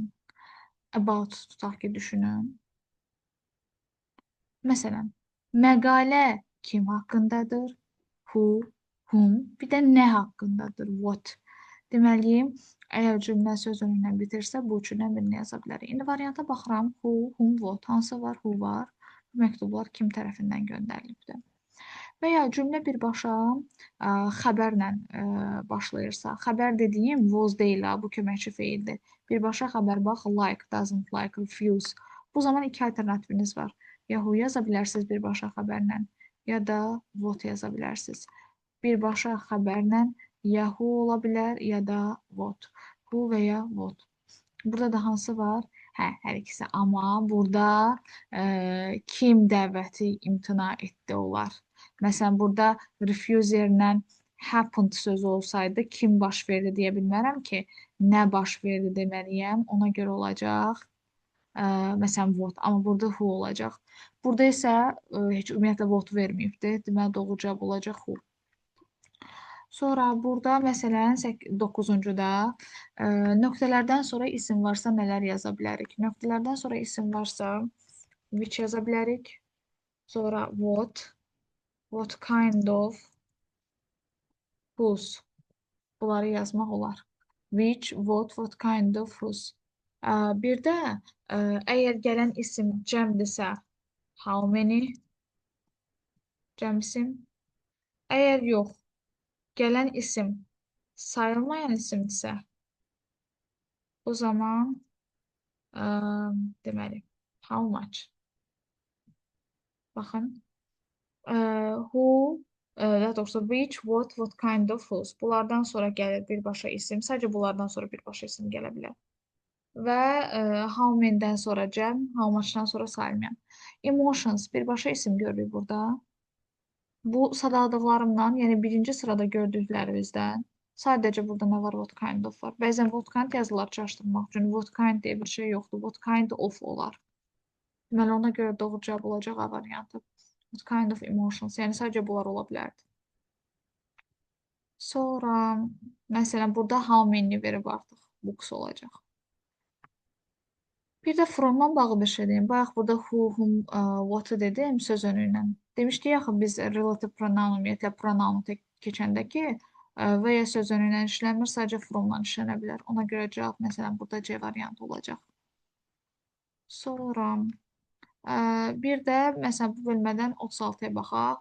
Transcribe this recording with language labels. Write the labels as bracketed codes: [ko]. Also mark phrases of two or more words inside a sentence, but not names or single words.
[az] About tutaq ki, düşünün. Məsələn, məqalə kim haqqındadır? [en] Who, whom, [az] bir də nə haqqındadır? What. Deməli, əgər cümlə sözünü ilə bitirsə, bu üçündən birini yaza bilərik. İndi varianta baxıram. [en] Who, whom, what. [az] Hansı var? Who var. Bu məktublar kim tərəfindən göndərilibdir? Və ya cümlə birbaşa xəbərlə başlayırsa, xəbər dediyim was deyil, bu köməkçi feildir. Birbaşa xəbər bax, [en] like, doesn't like, refuse. [az] Bu zaman iki alternativiniz var. Ya who yaza bilərsiniz birbaşa xəbərlə, ya da what yaza bilərsiniz. Birbaşa xəbərlə ya who ola bilər, ya da what. Who və ya what. Burada da hansı var? Hə, hər ikisi. Amma burada kim dəvəti imtina etdi olar. Məsələn, burada refuse yerinə happened sözü olsaydı kim baş verdi deyə bilmərəm ki, nə baş verdi deməliyəm. Ona görə olacaq. Məsələn, what. Amma burada who olacaq. Burada isə heç ümumiyyətlə what verməyibdi. Deməli, doğru cavab olacaq who. Sonra burada məsələn 9-da nöqtələrdən sonra isim varsa nələr yaza bilərik? Nöqtələrdən sonra isim varsa which yaza bilərik. Sonra [en] what kind of, whose. [az] Bunları yazmaq olar. [en] Which, what kind of, whose. [az] Bir də əgər gələn isim cəmdirsə [en] how many [az] cəm isim. Əgər yox, gələn isim sayılmayan isimdirsə o zaman deməli [en] how much. [az] Baxın. Who, daha doğrusu [en] which, what kind of, whose. [az] Bunlardan sonra gəlir birbaşa isim. Sadəcə bunlardan sonra birbaşa isim gələ bilər. Və [en] how many-dən [az] sonra cəm, [en] how much-dan [az] sonra sayılmayan. Emotions birbaşa isim görürük burada. Bu sadaladıqlarımdan, yəni birinci sırada gördüklərimizdən sadəcə burada nə var? [en] What kind of [az] var. Bəzən [en] what kind [az] yazılar çaşdırmaq üçün [en] what kind [az] deyə bir şey yoxdur. [en] What kind of olar. [az] Deməli, ona görə doğru cavab olacaq A variantı. [en] What kind of emotions. [az] Yəni sadəcə bunlar ola bilərdi. Sonra, məsələn, burada [en] how many [az] verib artıq books olacaq. Bir də from-dan bağlı bir şey deyim. Bayaq burada [en] who, whom, [az] what-ı dedim söz önüylə. Demişdik axı biz [en] relative pronoun, [az] ümumiyyətlə pronoun keçəndə ki, və ya söz önüylə işləmir, sadəcə from-dan işlənə bilər. Ona görə cavab, məsələn, burada C variantı olacaq. Sonra, bir də, məsələn, bu bölmədən 36-ya baxaq.